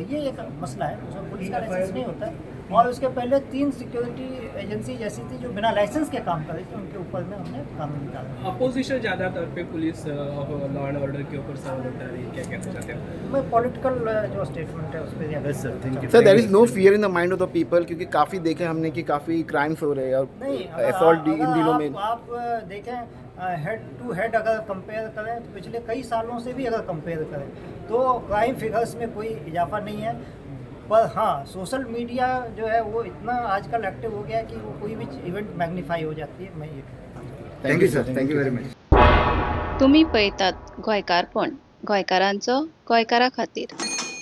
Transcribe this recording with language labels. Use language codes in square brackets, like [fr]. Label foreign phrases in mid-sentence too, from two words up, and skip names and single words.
[hi] ये एक मसला है, उसमें पुलिस का लाइसेंस नहीं होता है। और उसके पहले 3 [en] security agency [hi] जैसी थी जो बिना लाइसेंस के काम कर रही थी, उनके ऊपर में हमने कानून निकाला। अपोजिशन ज़्यादातर पे पुलिस [en] law and order [hi] के ऊपर सवाल उठा रही है, क्या कहना चाहते हैं? मैं पॉलिटिकल जो स्टेटमेंट है उस पर [en] Sir there is no fear in the mind of the people [hi] क्योंकि काफ़ी देखे हमने कि काफ़ी क्राइम्स हो रहे हैं और नहीं, असॉल्ट इन दिनों में आप देखें [en] head to head [hi] अगर कंपेयर करें तो पिछले कई सालों से भी अगर कंपेयर करें तो [en] crime figures [hi] में कोई इजाफा नहीं है। पर हाँ, [en] social media [hi] जो है वो इतना आजकल एक्टिव हो गया है कि वो कोई भी इवेंट मैग्निफाई हो जाती है। मैं ये [en] Thank you sir, Thank you very much. [kok] तुम्ही पळयतात गोंयकारपण, गोंयकारांचो गोंयकारा खातीर।